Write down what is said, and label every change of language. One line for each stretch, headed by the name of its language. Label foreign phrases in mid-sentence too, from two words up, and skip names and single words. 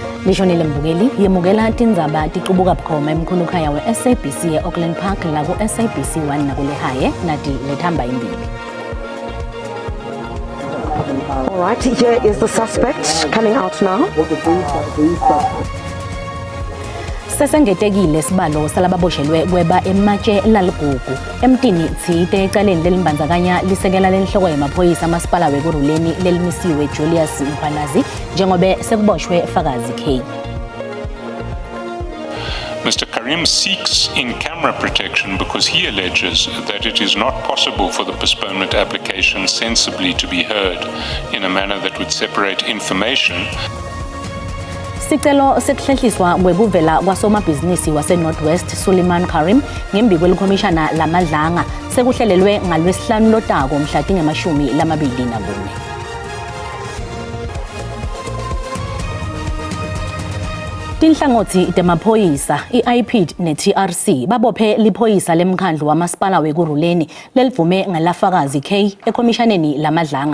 Swati: lishonile mbukeli yemukela tindzaba tiqubuka bukhoma emkhulukhaya we-SABC e-Auckland Park la ku-SABC 1 nakulehaye nati lethamba imbili.
English: All right, here is the suspect coming out now.
Swati: Sesengetekile sibalo salababoshelwe kweba ematshe laligugu emtini Tsite ecaleni lelimbandzakanya lisekela lenhloko yemaphoyisa amasipala wekuruleni lelimisiwe Julius Mkhwanazi njengobe sekuboshwe Fakazi K.
English: Mr. Karim seeks in-camera protection because he alleges that it is not possible for the postponement application sensibly to be heard in a manner that would separate information.
Swati: Sicelo sekuhlehliswa kwekuvela kwasomabhizinisi wase-Northwest Suleiman Karim ngembi kwelikhomishana lamadlanga sekuhlelelwe ngalwesihlanu lotako mhla tingemashumi-24. Tinhlangothi temaphoyisa i-IPID ne-TRC babophe liphoyisa lemkhandlu wamasipala wekuruleni lelivume ngalafakazi K ekhomishaneni lamadlanga.